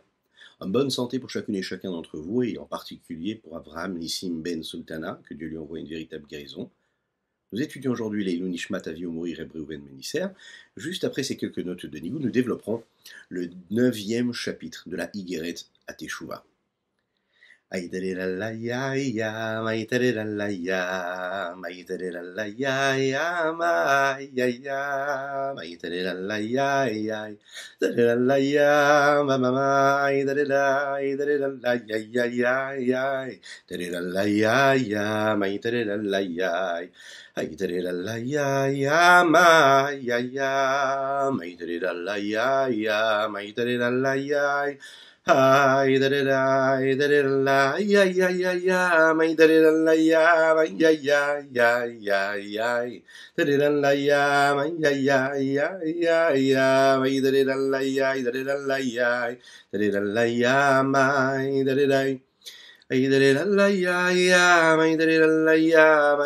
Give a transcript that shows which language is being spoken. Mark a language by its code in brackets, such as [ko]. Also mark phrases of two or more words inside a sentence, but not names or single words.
[fr] En bonne santé pour chacune et chacun d'entre vous, et en particulier pour Abraham Nissim Ben Sultana, que Dieu lui envoie une véritable guérison. Nous étudions aujourd'hui les [he] עילוי נשמת אבי ומורי [fr] Reb Reuven Menisser. Juste après ces quelques notes de Nigou, nous développerons le 9e chapitre de la Higueret à Teshuvah. Aïdalelalayaya, maïdalelalaya, maïdalelalaya, maïaya, maïdalelalaya, dalelalaya, mamama, aïdalelalaya, dalelalaya, maïdalelalaya, aïdalelalaya, maïaya, maïdalelalaya, maïdalelalaya. Ay da da da da la ya ya ya ya my da da la ya my ya ya ya ya ya da da la ya my ya ya ya ya ya my da da la ya da da la ya da da la ya my da da ay da da la ya ya my da da la ya my